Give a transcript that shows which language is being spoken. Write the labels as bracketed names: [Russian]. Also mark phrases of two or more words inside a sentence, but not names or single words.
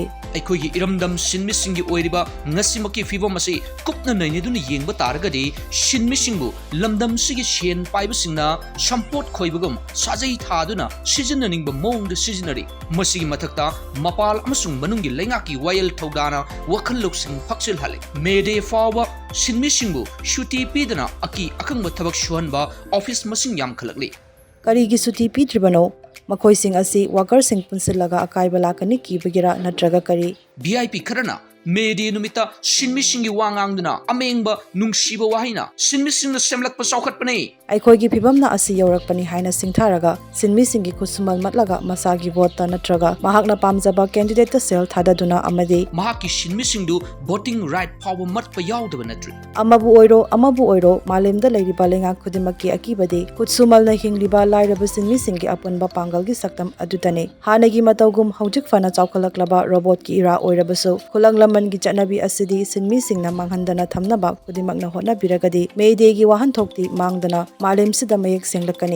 [Manipuri] ꯑꯩꯈꯣꯏꯒꯤ ꯏꯔꯝꯗꯝ ꯁꯤꯟꯃꯤꯁꯤꯡꯒꯤ ꯑꯣꯏꯔꯤꯕ ꯉꯁꯤꯃꯛꯀꯤ ꯐꯤꯚꯝ ꯑꯁꯤ ꯀꯨꯞꯅ ꯅꯩꯅꯗꯨꯅ ꯌꯦꯡꯕ ꯇꯥꯔꯒꯗꯤ ꯁꯤꯟꯃꯤꯁꯤꯡꯕꯨ ꯂꯝꯗꯝꯁꯤꯒꯤ ꯁꯦꯟ ꯄꯥꯏꯕꯁꯤꯡꯅ ꯁꯝꯄꯣꯠ ꯈꯣꯏꯕꯒꯨꯝ ꯁꯥꯖꯩ ꯊꯥꯗꯨꯅ ꯁꯤꯖꯤꯟꯅꯅꯤꯡꯕ ꯃꯑꯣꯡꯗ ꯁꯤꯖꯤꯟꯅꯔꯤ ꯃꯁꯤꯒꯤ ꯃꯊꯛꯇ ꯃꯄꯥꯜ ꯑꯃꯁꯨꯡ ꯃꯅꯨꯡꯒꯤ ꯂꯩꯉꯥꯛꯀꯤ ꯋꯥꯌꯦꯜ ꯊꯧꯗꯥꯅ ꯋꯥꯈꯜ ꯂꯧꯁꯤꯡ ꯐꯛꯆꯤꯜꯍꯜꯂꯤ ꯃꯦ ꯗꯦ ꯐꯥꯎꯕ ꯁꯤꯟꯃꯤꯁꯤꯡꯕꯨ ꯁꯨꯇꯤ ꯄꯤꯗꯅ ꯑꯀꯤ ꯑꯈꯪꯕ ꯊꯕꯛ ꯁꯨꯍꯟꯕ ꯑꯣꯐꯤꯁ ꯃꯁꯤꯡ ꯌꯥꯝꯈꯠꯂꯛꯂꯤ Karigi suti pitribano makoising asi workersing punsilaga akaiba lakani kibagira natraga kari VIP ꯈꯔꯅ ꯃꯦꯗꯦ ꯅꯨꯃꯤꯠ ꯁꯤꯟꯃꯤꯁꯤꯡꯒꯤ ꯋꯥꯡꯉꯥꯡꯗꯨꯅ ꯑꯃꯦꯡꯕ ꯅꯨꯡꯁꯤꯕ ꯋꯥꯍꯤꯅ ꯁꯤꯟꯃꯤꯁꯤꯡꯅ ꯁꯦꯝꯂꯛꯄ ꯆꯧꯈꯠꯄꯅꯤ ꯑꯈꯣꯏꯒꯤ ꯐꯤꯕꯝꯅ asi yaurakpani haina singtharaga sinmisingi kusumal matlaga masagi vote ta natraga mahakna pamjaba candidate ta sel thadaduna amadi mahaki sinmisindu [English] voting right power [Manipuri] matpa yaudaba natri amabu oiro malemda leiriba lenga khudimaki akibade kutsumalna hingliba lairaba sinmisingi apunba pangalgi saktam adutane hanagi matawgum haujik fana chaukhalaklaba robot ki ira oirabasu khulanglam gi chanabi asidi sinmisingna manghandana thamnaba kudimakna hona biragadi meidegi wahan thokti mangdana malem sida mayek senglakani